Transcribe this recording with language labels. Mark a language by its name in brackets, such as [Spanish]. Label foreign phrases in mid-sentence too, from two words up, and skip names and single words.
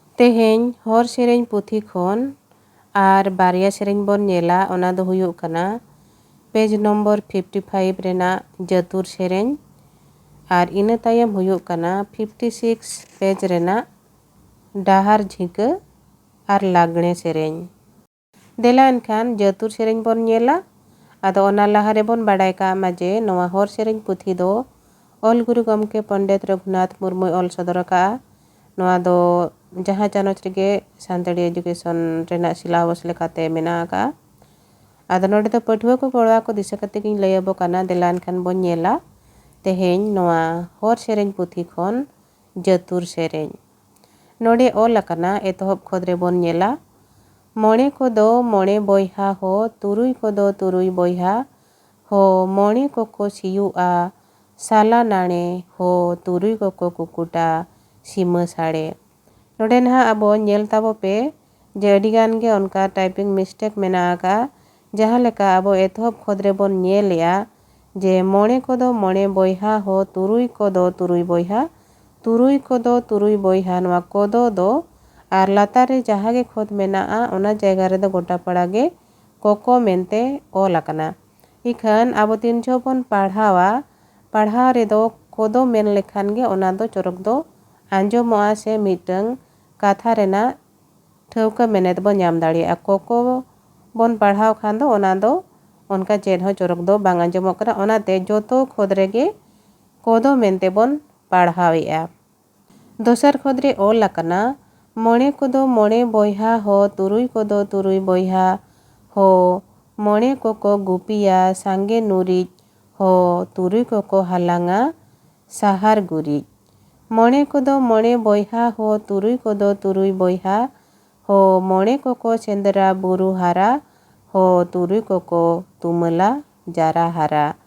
[Santali] तेहेñ हर सेरेñ पुथी खन आर बारिया सेरेñ बन नेला ओना दो हुयुग कना [English] page number [Santali] 55 रेना जतुर सेरेñ आर इना तायम हुयुग कना 56 पेज रेना डाहार झिंका आर लागणे सेरेñ। देला एनखान जतुर सेरेñ बन नेला आदो ओना लाहारे बन बाडाय का माजे नवा हर सेरेñ पुथी दो ऑल गुरु गमके पंडित रघुनाथ मुर्मू ऑल सदर का नवा दो जहाँ चानच रेगे सानताड़ी एजुकेशन रेना सिलेबस लेकाते मेना का आदो नोडे दो पठुआ को गड़वा को दिशा कते गिन लयबो काना देला एनखान बन नेला तेहेñ नवा हर सेरेñ पुथी खन जतुर सेरेñ। नोडे ऑल अकाना एतहब खोदरे बन नेला मणे को दो मणे बयहा हो तुरुई को दो तुरुई बयहा हो मणे को सियुआ साला नाणे हो तुरुई को कुकुटा सीमा साड़े। नोडे नहा अब नेल ताबो पे जे अडिगान गे उनका [English] typing mistake [Santali] मेना का जहाँ लेका अब एतहब खोदरे बन नेलिया जे मणे को दो मणे बयहा हो तुरुई को दो तुरुई बयहा तुरुई को दो तुरुई बयहा नवा कोदो दो आर लातारे जहाँ गे खोद मेना ओना जायगा रे दो गोटा पड़ा गे कोको मेनते ऑल अकना इखान अब तीन जो बन पढ़ावा पढ़ा रे दो कोदो मेन लेखान गे ओना दो चोरक दो आंजोमोआ से मिटंग काथा रेना ठौका मेनेत बन नाम दाड़िया कोको बन पढ़ाव खान दो ओना दो उनका चेन हो चोरक दो बांग आंजोमोग कना ओनाते जोतो खोद रेगे कोदो मेनते बन पढ़ावेआ। दोसर खोदरे ऑल अकना मणे को दो मणे बयहा हो तुरुई को दो तुरुई बयहा हो मणे को गुपिया सांगे नुरिज हो तुरुई को हालांगा साहार गुरिज मणे को दो मणे बयहा हो तुरुई को दो तुरुई बयहा हो मणे को सेंदरा बुरु हारा हो तुरुई को तुमला जारा हारा